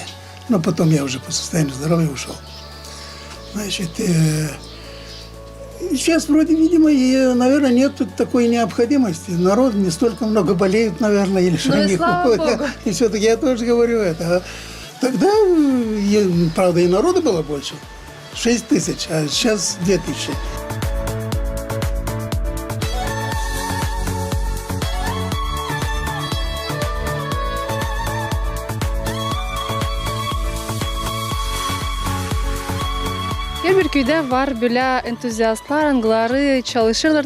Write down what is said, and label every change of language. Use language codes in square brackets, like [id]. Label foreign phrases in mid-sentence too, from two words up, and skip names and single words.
[ru] Но потом я уже по состоянию здоровья ушел. Значит, сейчас вроде, видимо, наверное, нет тут такой необходимости. Народ не столько много болеют, наверное, или что и слава Богу. И все-таки я тоже говорю это. А тогда, правда, и народу было больше. 6 тысяч, а сейчас 2 тысячи. [gag] Her bir köyde var böyle entuziastlar, anıları çalışırlar.